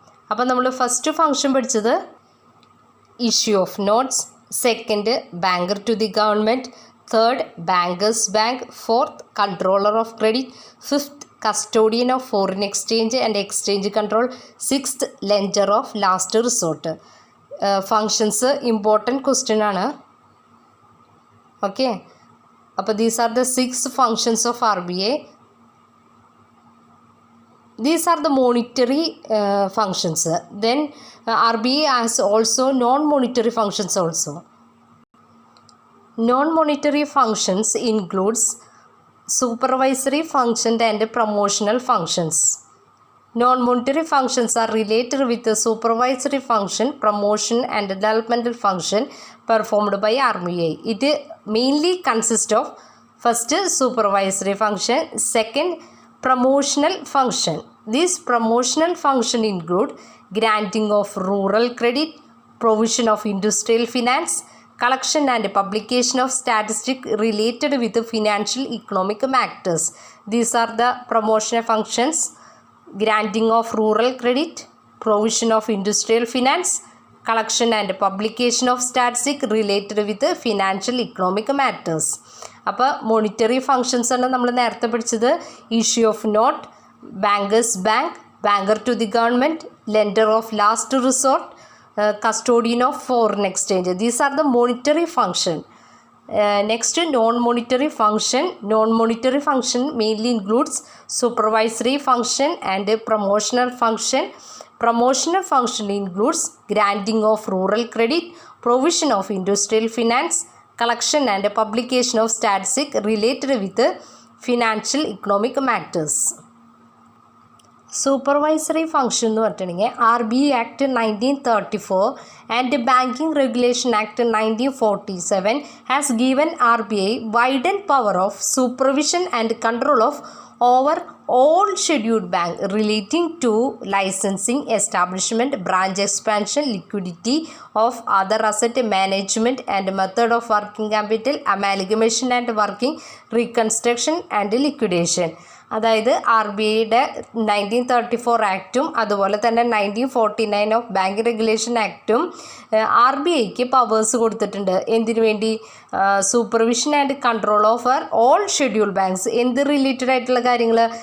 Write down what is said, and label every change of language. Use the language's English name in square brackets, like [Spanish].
[Malayalam] അപ്പോൾ നമ്മൾ [English] first function [Malayalam] പഠിച്ചത് [English] Issue of notes, second banker to the government, third bankers bank, fourth controller of credit, fifth custodian of foreign exchange and exchange control, sixth lender of last resort. Functions important question [Malayalam] ആണ്. Okay, അപ്പോൾ [English] These are the 6 functions of RBI. These are the monetary functions. Then RBI has also non-monetary functions also. Non-monetary functions includes supervisory function and promotional functions. Non-monetary functions are related with the supervisory function, promotion and developmental function performed by RBI. It mainly consists of first supervisory function, second promotional function. These promotional function include granting of rural credit, provision of industrial finance, collection and publication of statistics related with the financial economic matters. These are the promotional functions: granting of rural credit, provision of industrial finance, collection and publication of statistics related with the financial economic matters. അപ്പോൾ monetary functions [Malayalam] ആണ് നമ്മൾ നേരത്തെ പഠിച്ചത്. [English] Issue of note, bankers bank, banker to the government, lender of last resort, custodian of foreign exchange. These are the monetary function. Next, non-monetary function. Non-monetary function mainly includes supervisory function and promotional function. Promotional function includes granting of rural credit, provision of industrial finance, collection and publication of statistics related with financial economic matters. Supervisory function [Malayalam] എന്ന് പറഞ്ഞിട്ടുണ്ടെങ്കിൽ [English] RBI act 1934 and banking regulation act 1947 has given RBI widen power of supervision and control of over all scheduled bank relating to licensing, establishment, branch expansion, liquidity of other asset management and method of working capital, amalgamation and working reconstruction and liquidation. [Malayalam] അതായത് RBIയുടെ 1934 ആക്റ്റും അതുപോലെ തന്നെ 1949 [English] of bank regulation [Malayalam] ആക്റ്റും RBIക്ക് powers കൊടുത്തിട്ടുണ്ട്. എന്തിനു വേണ്ടി? [English] Supervision and control over all schedule banks. [Malayalam] എന്ത് [English] related [Malayalam] ആയിട്ടുള്ള കാര്യങ്ങൾ?